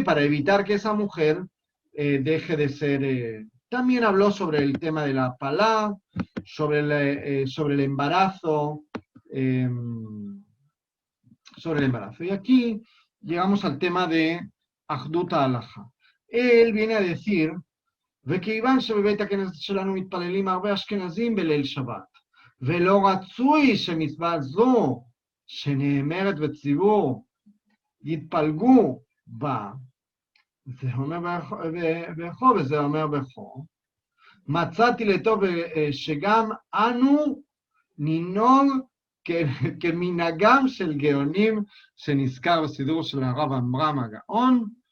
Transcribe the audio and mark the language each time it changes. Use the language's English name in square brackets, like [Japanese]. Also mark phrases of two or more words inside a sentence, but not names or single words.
[Spanish] Para evitar que esa mujer deje de ser... También habló sobre el tema de la palá, sobre el embarazo, sobre el embarazo. Y aquí llegamos al tema de Ahduta Alaha. Él viene a decir, [Hebrew] וכיוון שבבית הכנסת שלנו מתפללים הרבה אשכנזים בליל שבת, ולא רצוי שמצווה זו, שנאמרת בציבור, יתפלגו בה, זה אומר בכו וזה אומר בכו, מצאתי לטוב שגם אנו ננהוג כמנהגם של גאונים שנזכר בסידור של הרב עמרם הגאון,